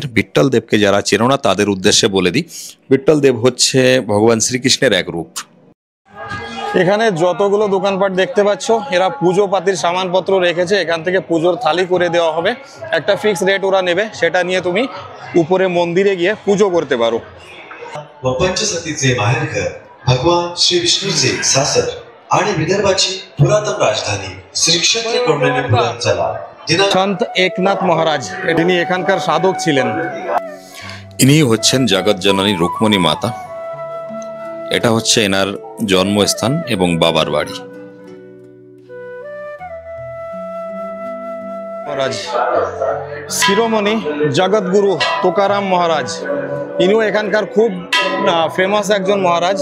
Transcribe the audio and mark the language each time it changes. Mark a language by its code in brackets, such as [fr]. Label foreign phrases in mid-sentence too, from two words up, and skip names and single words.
[bn] বিট্টল দেবকে যারা চেনো না তাদের উদ্দেশ্যে বলে দিই, বিট্টল দেব হচ্ছে ভগবান শ্রীকৃষ্ণের এক রূপ। এখানে যতগুলো দোকানপাট দেখতে পাচ্ছ, এরা পুজো পাতির সামানপত্র রেখেছে। এখান থেকে পুজোর থালি করে দেওয়া হবে, একটা [en] fix rate [bn] ওরা নেবে, সেটা নিয়ে তুমি উপরে মন্দিরে গিয়ে পুজো করতে পারো। [mr] व पंचसतीचे माहेरघर भगवान श्री विष्णूचे सासर आणि विदर्भाची पुरातन राजधानी श्री क्षेत्र कौंडिण्यपुरमला [bn] সন্ত একনাথ মহারাজ তিনি এখানকার সাধক ছিলেন। ইনি হচ্ছেন জগৎ জননী রুকমণী মাতা। এটা হচ্ছে এনার জন্মস্থান এবং বাবার বাড়ি। মহারাজ শিরোমণি জগৎগুরু তুকারাম মহারাজ, ইনিও এখানকার খুব ফেমাস একজন মহারাজ।